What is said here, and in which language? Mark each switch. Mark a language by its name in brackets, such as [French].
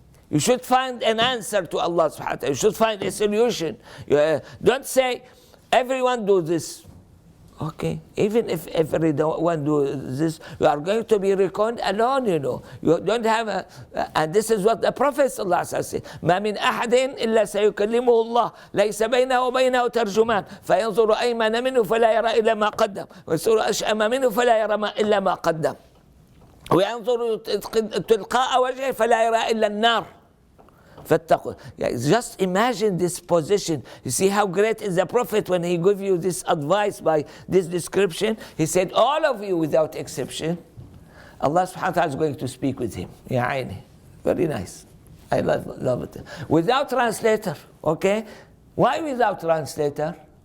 [English] You should find an answer to Allah subhanahu wa ta'ala. You should find a solution. Don't say, everyone do this. Okay, even if everyone do this, you are going to be reckoned alone, You don't have and this is what the Prophet sallallahu alaihi wasallam said. [Arabic] ما من أحد إلا سيكلمه الله ليس بينه وبينه ترجمان فينظر أيمن منه فلا يرى إلا ما قدم وينظر أشأم منه فلا يرى إلا ما قدم وينظر تلقاء وجهه فلا يرى إلا النار. [English] Just imagine this position. You see how great is the Prophet when he gave you this advice by this description. He said, all of you without exception, Allah subhanahu wa ta'ala is going to speak with him. [Arabic] Ya aini. [English] Very nice. I love it. Without translator, okay? Why without translator?